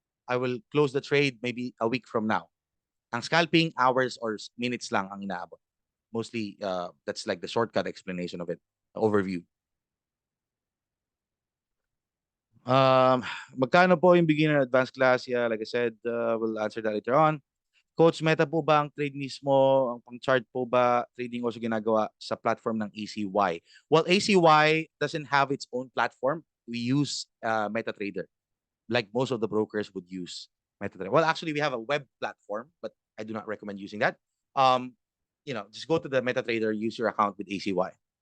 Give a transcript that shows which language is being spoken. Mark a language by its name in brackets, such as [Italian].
[English] I will close the trade maybe a week from now. [Filipino] Ang scalping, hours or minutes lang ang inaabot. [English] Mostly, that's like the shortcut explanation of it, the overview. [Filipino] Magkano po yung beginner advanced class? [English] Yeah, like I said, we'll answer that later on. [Filipino] Coach, meta po ba ang trade mismo? Ang pang-chart po ba trading also ginagawa sa platform ng ACY? [English] Well, ACY doesn't have its own platform. We use MetaTrader, like most of the brokers would use MetaTrader. Well, actually, we have a web platform, but I do not recommend using that. Just go to the MetaTrader, use your account with ACY.